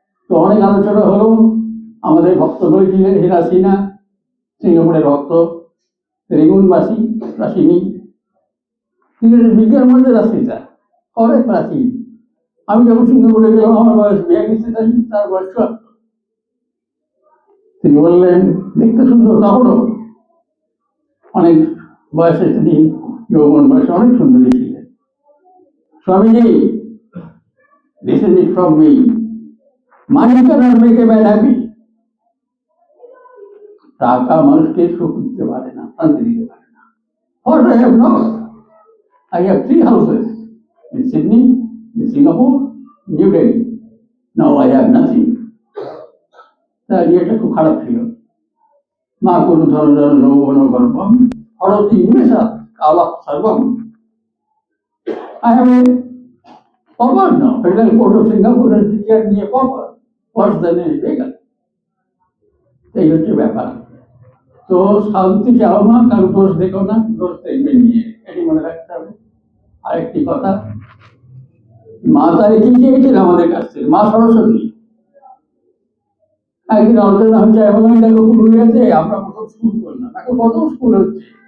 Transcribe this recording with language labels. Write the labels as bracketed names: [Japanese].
[Bangla] তো অনেক আলোচনা হলো। আমাদের ভক্ত বলেছিলেন হীরা সিনহা, সিঙ্গাপুরের ভক্ত, রেগুনবাসী, প্রাচীনী, তিনি বিজ্ঞান মধ্যে রাশিটা অনেক প্রাচীন। আমি যখন সিঙ্গাপুরে গেলাম আমার বয়স 42, তার বয়স 74। তিনি বললেন দেখতে সুন্দর, তখনও অনেক বয়সে তিনি যৌবন বয়সে অনেক সুন্দরী ছিলেন। [English] Swamiji, listen it from me, money cannot make a man happy. [Bangla] টাকা মানুষকে সুখ দিতে পারে না, শান্তি দিতে পারে না। [English] What I have not, I have 3 houses in Sydney, in Singapore, New Delhi. Now I have nothing. [Bangla] তার ইয়েটা খুব খারাপ ছিল। [Sanskrit] মা কোনো ধরনের যৌবন গর্ভম হরতি নিমেষা কালা সর্বম। [English] I have a pauper now. Federal Court of Singapore has declared me a pauper, worse than a beggar. [Bangla] এই হচ্ছে ব্যাপার। তো শান্তি চাও না, কারো দোষ দেখো না, দোষ দেখবে নিয়ে, এটি মনে রাখতে হবে। আরেকটি কথা, মা তারে কি চেয়েছেন আমাদের কাছ থেকে? মা সরস্বতী। একদিন আলোচনা হচ্ছে, এবং আমি দেখো পুরুলিয়াতে আমরা প্রথম স্কুল করলাম, এখন কত স্কুল হচ্ছে।